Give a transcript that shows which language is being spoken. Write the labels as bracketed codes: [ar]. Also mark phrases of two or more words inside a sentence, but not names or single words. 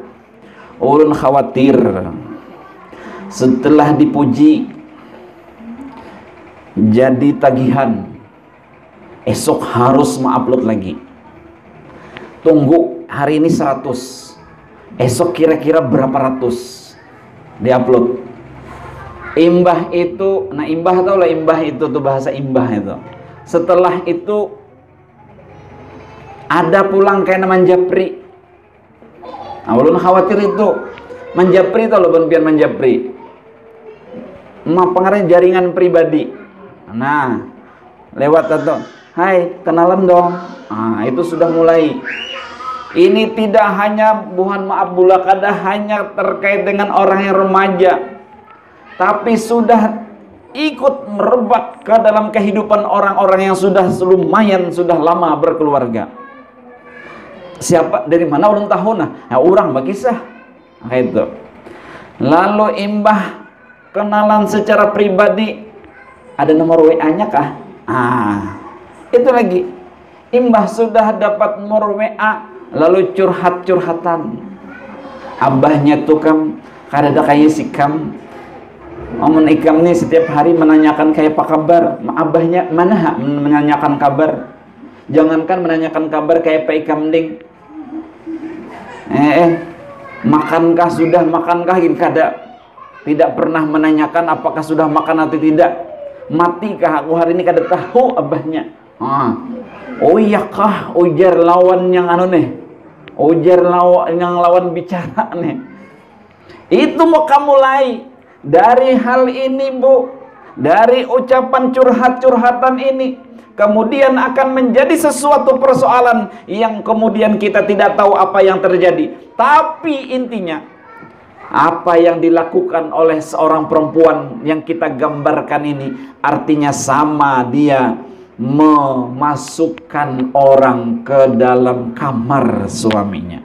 [bjn] Ulun khawatir setelah dipuji jadi tagihan, esok harus mengupload lagi. Tunggu hari ini 100, esok kira-kira berapa ratus diupload. Imbah itu, nah imbah tau lah, imbah itu tuh bahasa imbah itu. Setelah itu ada pulang kayak nama japri. Nah, ulun khawatir itu menjapri tau loh, biar menjapri. Pengaruh jaringan pribadi. Nah, lewat atau, hai kenalan dong. Nah, itu sudah mulai. Ini tidak hanya, mohon maaf bula kada hanya terkait dengan orang yang remaja, tapi sudah ikut merebak ke dalam kehidupan orang-orang yang sudah lumayan sudah lama berkeluarga. Siapa dari mana orang tahu nah orang berkisah kayak itu. Lalu imbah kenalan secara pribadi, ada nomor WA-nya kah? Itu lagi imbah sudah dapat nomor WA, lalu curhat-curhatan. Abahnya tuh kam kada kayak si kam. Omun ikam nih setiap hari menanyakan kayak apa kabar. Abahnya mana menanyakan kabar. Jangankan menanyakan kabar kayak apa ikam ding. Makankah sudah makankah gini kada, tidak pernah menanyakan apakah sudah makan atau tidak. Matikah aku hari ini kada tahu abahnya. Oh iya kah, ujar lawan yang anu nih, ujar lawan yang lawan bicara nih. Itu mau kamu mulai dari hal ini bu, dari ucapan curhat-curhatan ini, kemudian akan menjadi sesuatu persoalan yang kemudian kita tidak tahu apa yang terjadi. Tapi intinya, apa yang dilakukan oleh seorang perempuan yang kita gambarkan ini, artinya sama, dia memasukkan orang ke dalam kamar suaminya.